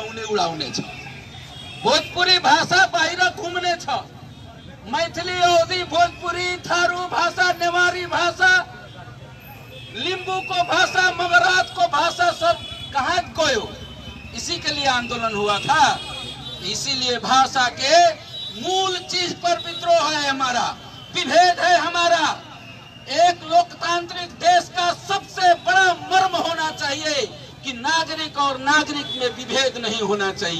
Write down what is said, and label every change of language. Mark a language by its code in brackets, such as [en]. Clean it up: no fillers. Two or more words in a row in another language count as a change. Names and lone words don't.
[ne] उड़ाउने छ। भोजपुरी भाषा बाहिर घुम्ने छ। मैथिली, अवधी, भोजपुरी, थारू भाषा, नेवारी भाषा, लिंबू को भाषा, मगरात को भाषा सब कहाँ गयो? [hi] इसी के लिए आंदोलन हुआ था। इसीलिए भाषा के मूल चीज पर विद्रोह है हमारा, विभेद है हमारा। एक लोकतांत्रिक देश का सबसे बड़ा मर्म होना चाहिए कि नागरिक और नागरिक में विभेद नहीं होना चाहिए।